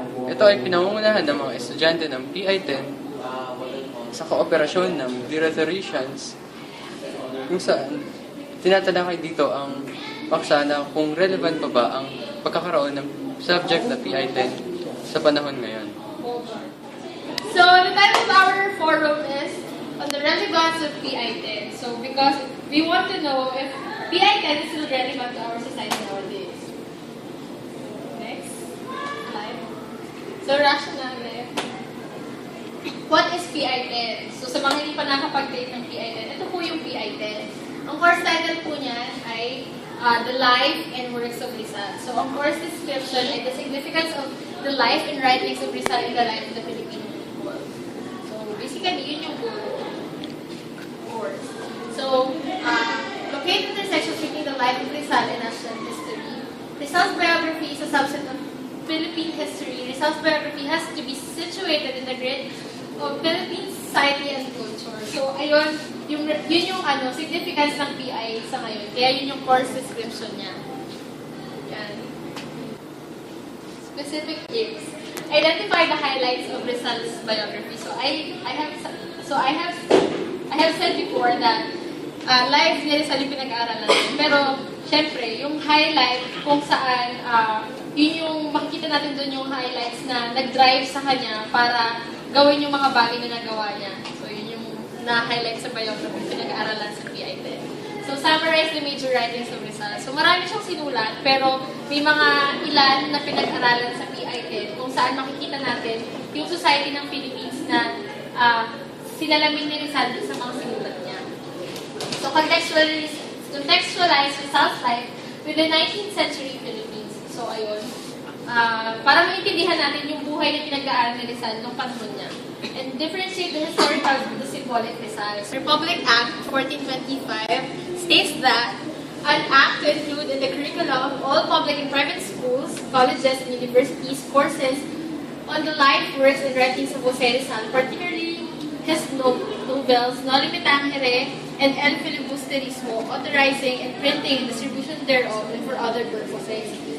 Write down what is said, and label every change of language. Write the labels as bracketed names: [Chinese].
[Filipino] Ito ay pinangungunahan ng mga estudyante ng PI-10 sa kooperasyon ng The Rhetoricians, kung saan tinatalakay dito ang paksa na kung relevant pa ba ang pagkakaroon ng subject na PI-10 sa panahon ngayon. [English] So, the title of our forum is On the Relevance of PI-10. So, because we want to know if PI-10 is still relevant to our society nowadays. Next slide. So, rationale. What is PI-10? [Filipino] So, sa mga hindi pa nakapag-take ng PI-10, ito po yung PI-10. Ang course title po niyan ay The Life and Works of Rizal. [English] So, [Filipino] ang course description ay [English] the significance of the life and writings of Rizal in the life of the Filipino people. [Filipino] So, basically, yun yung course. [English] So, located in the section treating the life of Rizal and national history. Rizal's biography is a subset of Philippine history. Rizal's biography has to be situated in the grid of Philippine society and culture. [Filipino] So, ayun, yun yung significance ng PI sa ngayon. Kaya yun yung course description niya. Yan. Specific aims. [English] Identify the highlights of Rizal's biography. So, I have said before that life ni Rizal [Filipino] yung pinag-aaralan natin. Pero, syempre, yung highlight kung saan, yun yung makikita natin doon yung highlights na nag-drive sa kanya para gawin yung mga bagay na nagawa niya. So, yun yung na-highlight sa biography pinag-aaralan sa PI-10. [English] So, summarize the major writings of Rizal. [Filipino] So, marami siyang sinulat, pero may mga ilan na pinag-aralan sa PI-10 kung saan makikita natin yung society ng Philippines na sinalamin ni Rizal sa mga sinulat niya. [English] So, contextualize Rizal's life with the 19th century Philippines. So, ayun. [Filipino] Para maintindihan natin yung buhay na pinag-aaral ni Rizal nung panahon niya. [English] And differentiate the historical from the symbolic Rizal. Republic Act 1425 states that an act to include in the curriculum of all public and private schools, colleges, and universities courses on the life, works, and writings of Jose Rizal, particularly his novels, No Limitangere and El Filibusterismo, authorizing and printing, distribution thereof, and for other purposes.